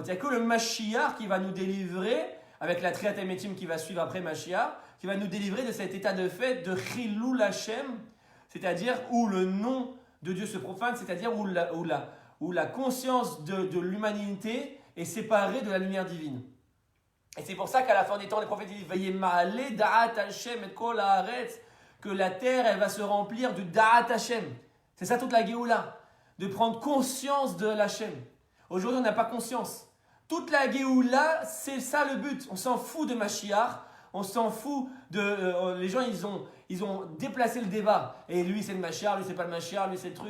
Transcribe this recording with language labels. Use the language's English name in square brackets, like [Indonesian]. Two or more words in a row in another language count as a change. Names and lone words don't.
[French] Il n'y a que le Mashiach qui va nous délivrer, avec la [Hebrew] תחיית מתים [French] qui va suivre après Mashiach, qui va nous délivrer de cet état de fait de [Hebrew] חילול השם, [French] c'est-à-dire où le nom de Dieu se profane, c'est-à-dire où la conscience de l'humanité est séparée de la lumière divine. Et c'est pour ça qu'à la fin des temps, les prophètes disent [Hebrew] ויה מעלה דעת השם את כל הארץ, [French] que la terre elle va se remplir du [Hebrew] דעת השם. [French] C'est ça toute la Géoula, de prendre conscience de l'Hashem. Aujourd'hui, on n'a pas conscience. Toute la Géoula, c'est ça le but. On s'en fout de Mashiach, on s'en fout de... les gens, ils ont déplacé le débat. Et lui, c'est le Mashiach, lui, c'est pas le Mashiach, lui, c'est le truc.